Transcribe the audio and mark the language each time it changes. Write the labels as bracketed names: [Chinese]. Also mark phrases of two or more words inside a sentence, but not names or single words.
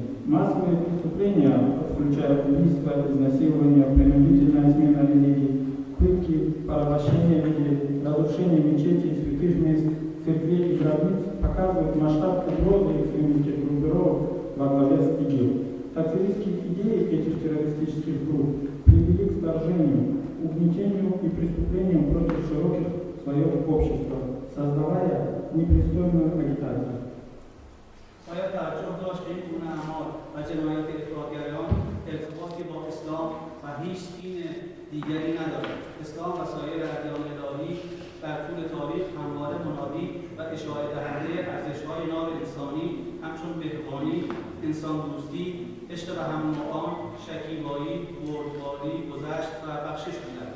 [Russian] Массовые преступления, включая убийства, изнасилования, принудительная смена религии, пытки, порабощение людей, разрушение мечетей, святых мест, церквей и гробниц показывают масштаб угрозы экстремистских группировок во главе с ИГИЛ. Такфиристские идеи этих террористических групп привели к вторжению, угнетению и преступлениям против широких слоев общества, создавая непристойную агитацию. [Persian] باید توجه داشت این گونه اعمال و جنایات افراطگرایان ارتباطی با اسلام و هیچ دین دیگری ندارد. اسلام و سایر ادیان الهی در طول تاریخ همواره منادی و اشاعه دهنده ارزش‌های ناب انسانی همچون مهربانی، انسان دوستی، عشق به هم نوعان، شکیبایی، بردباری، گذشت و بخشش بوده است.